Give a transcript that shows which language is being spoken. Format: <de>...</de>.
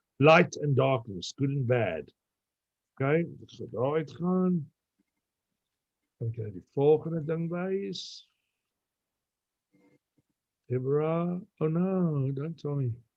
<en>Light and darkness, good and bad.</en> <af>Okay, ek sal daar uitgaan. Dan kan ek die volgende ding wys.</af> <en>Deborah, oh no, don't tell me.</en>